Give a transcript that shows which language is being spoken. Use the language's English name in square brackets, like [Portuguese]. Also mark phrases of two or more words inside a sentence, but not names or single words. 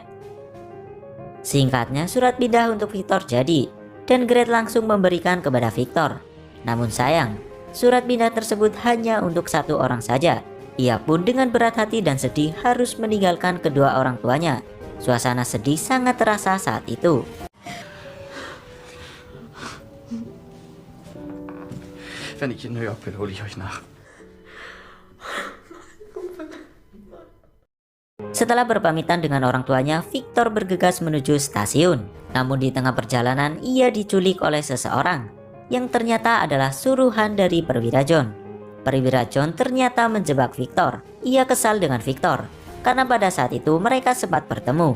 [Indonesian] Singkatnya, surat pindah untuk Victor jadi dan Gret langsung memberikan kepada Victor. Namun sayang, surat pindah tersebut hanya untuk satu orang saja. Ia pun dengan berat hati dan sedih harus meninggalkan kedua orang tuanya. Suasana sedih sangat terasa saat itu. [German] Wenn ich in New York bin, hole ich euch nach. [Indonesian] Setelah berpamitan dengan orang tuanya, Victor bergegas menuju stasiun. Namun di tengah perjalanan, ia diculik oleh seseorang yang ternyata adalah suruhan dari perwira John. Perwira John ternyata menjebak Victor. Ia kesal dengan Victor karena pada saat itu mereka sempat bertemu.